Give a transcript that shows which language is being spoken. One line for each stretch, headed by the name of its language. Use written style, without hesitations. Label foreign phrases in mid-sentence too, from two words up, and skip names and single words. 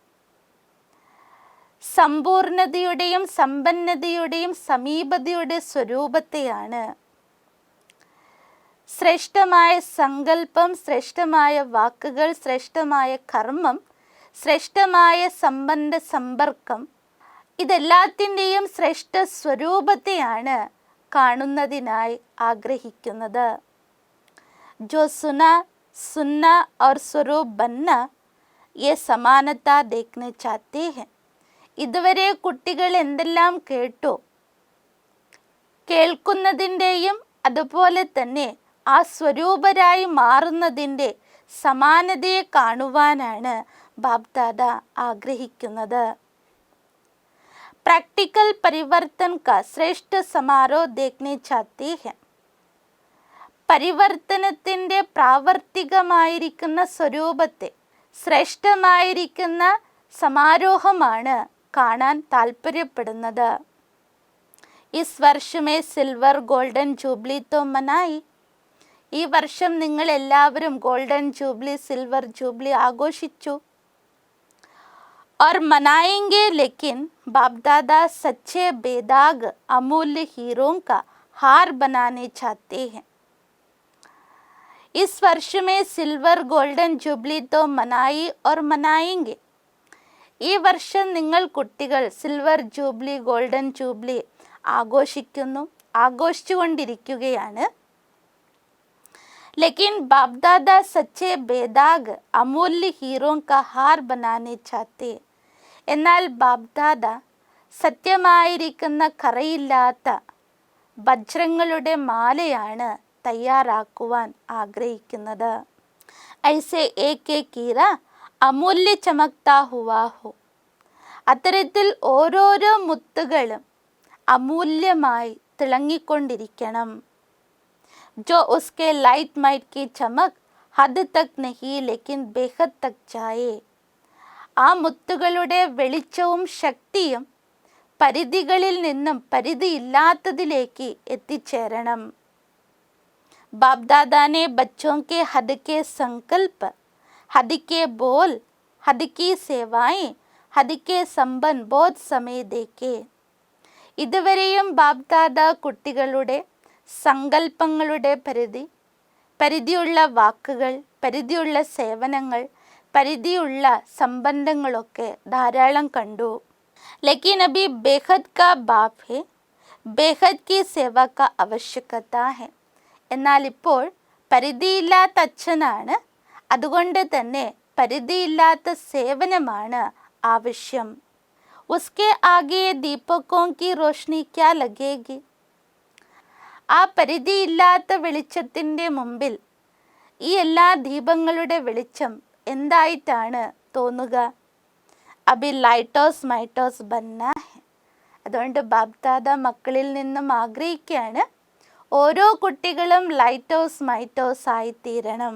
Malayalam: സമ്പൂർണതയുടെയും സമ്പന്നതയുടെയും സമീപതയുടെ സ്വരൂപത്തെയാണ്. ശ്രേഷ്ഠമായ സങ്കല്പം, ശ്രേഷ്ഠമായ വാക്കുകൾ, ശ്രേഷ്ഠമായ കർമ്മം, ശ്രേഷ്ഠമായ സംബന്ധ സമ്പർക്കം, ഇതെല്ലാത്തിൻ്റെയും ശ്രേഷ്ഠ സ്വരൂപത്തെയാണ് കാണുന്നതിനായി ആഗ്രഹിക്കുന്നത്.
Hindi: जो सुनना और स्वरूप बनना ये समानता देखने चाहते हैं.
Malayalam: ഇതുവരെ കുട്ടികൾ എന്തെല്ലാം കേട്ടു, കേൾക്കുന്നതിൻ്റെയും അതുപോലെ തന്നെ ആ സ്വരൂപരായി മാറുന്നതിൻ്റെ സമാനതയെ കാണുവാനാണ് ബാപ്ദാദ ആഗ്രഹിക്കുന്നത്.
Hindi: प्रैक्टिकल परिवर्तन का श्रेष्ठ समारोह देखने चाहते हैं.
Malayalam: പരിവർത്തനത്തിൻ്റെ പ്രാവർത്തികമായിരിക്കുന്ന സ്വരൂപത്തെ, ശ്രേഷ്ഠമായിരിക്കുന്ന സമാരോഹമാണ് കാണാൻ താല്പര്യപ്പെടുന്നത്.
Hindi: इस वर्ष में
English: silver golden jubilee
Hindi: तो मनाई.
Malayalam: ഈ വർഷം നിങ്ങൾ എല്ലാവരും
English: golden jubilee, silver jubilee
Malayalam: ആഘോഷിച്ചു.
Hindi: और मनाएंगे, लेकिन बाप दादा सच्चे बेदाग अमूल्य हीरों का हार बनाने चाहते हैं. इस वर्ष में
English: silver golden jubilee
Hindi: तो मनाई और मनाएंगे.
Malayalam: ഈ വർഷം നിങ്ങൾ കുട്ടികൾ
English: silver jubilee, golden jubilee
Malayalam: ആഘോഷിക്കുന്നു, ആഘോഷിച്ചുകൊണ്ടിരിക്കുകയാണ്.
Hindi: लेकिन बाप दादा सच्चे बेदाग अमूल्य हीरों का हार बनाने चाहते.
Malayalam: എന്നാൽ ബാപ്ദാദ സത്യമായിരിക്കുന്ന കറയില്ലാത്ത വജ്രങ്ങളുടെ മാലയാണ് തയ്യാറാക്കുവാൻ ആഗ്രഹിക്കുന്നത്.
Hindi: ऐसे एक एक हीरा अमूल्य चमकता हुआ हो.
Malayalam: അത്തരത്തിൽ ഓരോരോ മുത്തുകളും അമൂല്യമായി തിളങ്ങിക്കൊണ്ടിരിക്കണം.
Hindi: जो उसके
English: light might
Hindi: की चमक हद तक नहीं लेकिन बेहद तक जाए.
Malayalam: ആ മുത്തുകളുടെ വെളിച്ചവും ശക്തിയും പരിധികളിൽ നിന്നും പരിധിയില്ലാത്തതിലേക്ക് എത്തിച്ചേരണം.
Hindi: बापदादा ने बच्चों के हद के संकल्प, हद के बोल, हद की सेवाएं, हद के संबंध बहुत समय देके.
Malayalam: ഇതുവരെയും ബാപ്ദാദ കുട്ടികളുടെ സങ്കല്പങ്ങളുടെ പരിധി, പരിധിയുള്ള വാക്കുകൾ, പരിധിയുള്ള സേവനങ്ങൾ, പരിധിയുള്ള സംബന്ധങ്ങളൊക്കെ ധാരാളം കണ്ടു.
Hindi: लेकिन अभी बेहद का बाप है, बेहद की सेवा का आवश्यकता है.
Malayalam: എന്നാൽ ഇപ്പോൾ പരിധിയില്ലാത്ത അച്ഛനാണ്, അതുകൊണ്ട് തന്നെ പരിധിയില്ലാത്ത സേവനമാണ് ആവശ്യം.
Hindi: उसके आगे दीपकों की रोशनी क्या लगेगी.
Malayalam: ആ പരിധിയില്ലാത്ത വെളിച്ചത്തിൻ്റെ മുമ്പിൽ ഈ എല്ലാ ദീപങ്ങളുടെ വെളിച്ചം എന്തായിട്ടാണ് തോന്നുക?
Hindi: अभी
English: lighthouse mighthouse
Hindi: बनना है.
Malayalam: അതുകൊണ്ട് ബാപ്ദാദ മക്കളിൽ നിന്നും ആഗ്രഹിക്കുകയാണ്, ഓരോ കുട്ടികളും
English: lighthouse mighthouse
Malayalam: ആയിത്തീരണം.